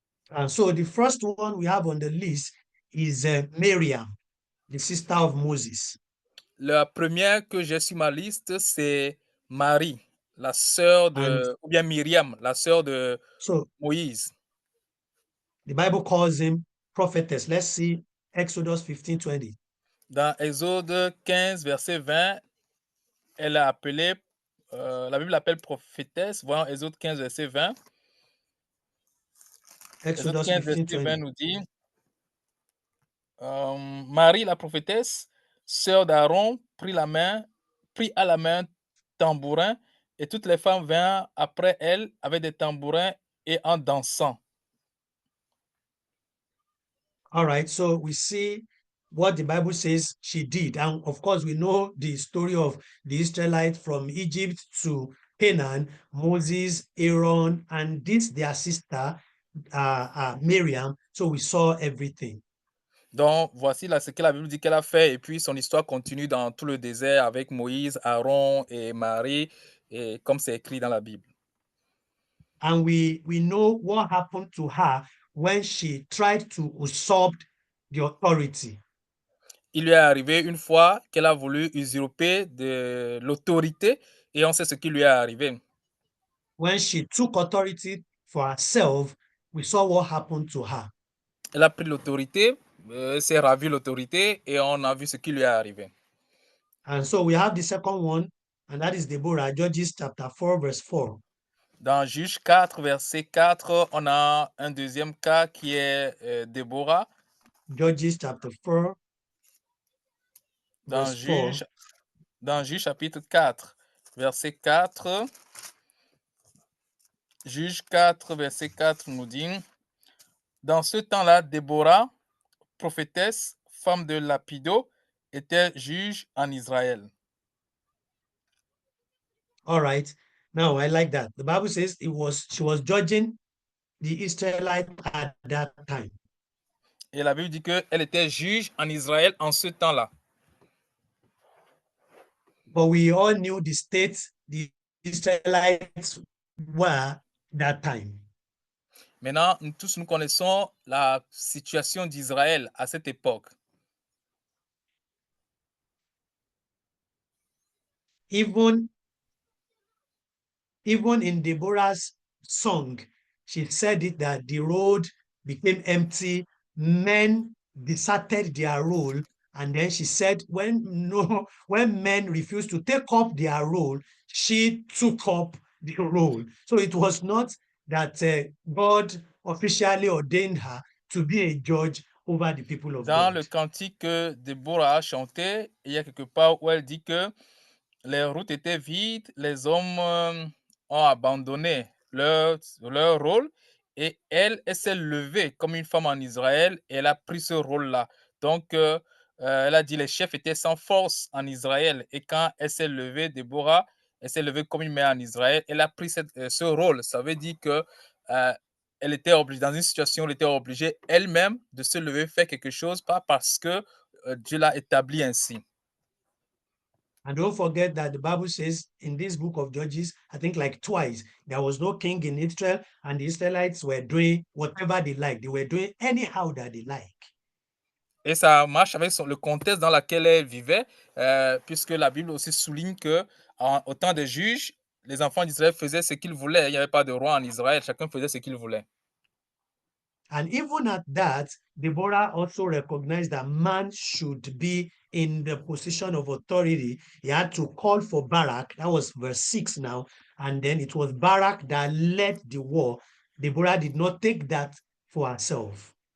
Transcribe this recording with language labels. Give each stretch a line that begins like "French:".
English: And so the first one we have on the list is Miriam, the sister of Moses.
French: La première que j'ai sur ma liste, c'est Marie, la sœur de, ou bien Myriam, la sœur de Moïse.
English: The Bible calls him prophetess. Let's see Exodus 15:20.
French: Dans Exode 15, verset 20, elle a appelé, la Bible l'appelle prophétesse. Voyons Exode 15, verset 20. Exode 15, verset 20 nous dit, Marie, la prophétesse, sœur d'Aaron, prit à la main tambourin, et toutes les femmes vinrent après elle avec des tambourins et en dansant.
English: All right, so we see what the Bible says she did. And of course, we know the story of the Israelites from Egypt to Canaan, Moses, Aaron, and their sister, Miriam. So we saw everything.
French: Donc, voici là ce que la Bible dit qu'elle a fait. Et puis, son histoire continue dans tout le désert avec Moïse, Aaron et Marie, et comme c'est écrit dans la Bible.
English: And we know what happened to her when she tried to usurp the authority.
French: Il lui est arrivé une fois qu'elle a voulu usurper de l'autorité, et on sait ce qui lui est arrivé.
English: When she took authority for herself, we saw what happened to her.
French: Elle a pris l'autorité, s'est ravi l'autorité, et on a vu ce qui lui est arrivé.
English: And so we have the second one, and that is Deborah, Judges chapter 4, verse 4.
French: Dans Juge 4, verset 4, on a un deuxième cas qui est Déborah.
English: Judges chapter 4,
French: dans
English: verse 4.
French: Dans Juge chapitre 4, verset 4. Juge 4, verset 4 nous dit, dans ce temps-là, Déborah, prophétesse, femme de Lapido, était juge en Israël.
English: All right. Now I like that. The Bible says she was judging the Israelites at that time.
French: Et la Bible dit qu'elle était juge en Israël en ce temps-là.
English: But we all knew the state the Israelites were that time.
French: Maintenant, nous tous nous connaissons la situation d'Israël à cette époque.
English: Even in Deborah's song, she said it that the road became empty, men deserted their role, and then she said when men refused to take up their role, she took up the role. So it was not that God officially ordained her to be a judge over the people of
French: Dans
English: God.
French: le cantique que Déborah a chanté, il y a quelque part où elle dit que les routes étaient vides, les hommes ont abandonné leur rôle et elle s'est levée comme une femme en Israël et elle a pris ce rôle-là. Donc, elle a dit les chefs étaient sans force en Israël et quand elle s'est levée, Déborah, elle s'est levée comme une mère en Israël, elle a pris ce rôle. Ça veut dire que elle était obligée, dans une situation où elle était obligée elle-même de se lever, faire quelque chose, pas parce que Dieu l'a établi ainsi.
English: And don't forget that the Bible says in this book of Judges, I think like twice, there was no king in Israel, and the Israelites were doing whatever they like. They were doing anyhow that they like.
French: Et ça marche avec le contexte dans lequel elle vivait, puisque la Bible aussi souligne que au temps des juges, les enfants d'Israël faisaient ce qu'ils voulaient. Il n'y avait pas de roi en Israël, chacun faisait ce qu'il voulait.
English: And even at that, Deborah also recognized that man should be in the position of authority. He had to call for Barak. That was verse 6 now. And then it was Barak that led the war. Deborah did not take that for herself.